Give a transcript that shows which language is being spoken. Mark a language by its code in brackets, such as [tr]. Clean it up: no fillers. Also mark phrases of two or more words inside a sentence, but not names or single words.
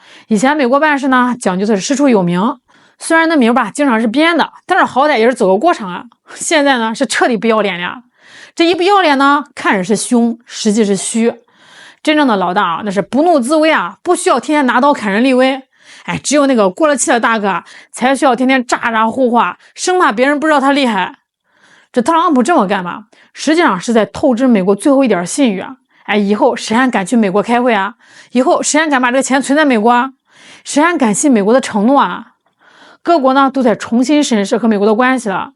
[zh] 以前美國辦事呢，講究的是師出有名，雖然那名吧經常是編的，但是好歹也是走個過場啊。現在呢是徹底不要臉了。這一不要臉呢，看着是兇，實際是虛。真正的老大啊，那是不怒自威啊，不需要天天拿刀砍人立威。哎，只有那個過了氣的大哥才需要天天咋咋呼話，生怕別人不知道他厲害。這特朗普這麼幹嘛？實際上是在透支美國最後一點信譽啊！哎，以後誰還敢去美國開會啊？以後誰還敢把這個錢存在美國啊？誰還敢信美國的承諾啊？各國呢都在重新審視和美國的關係了。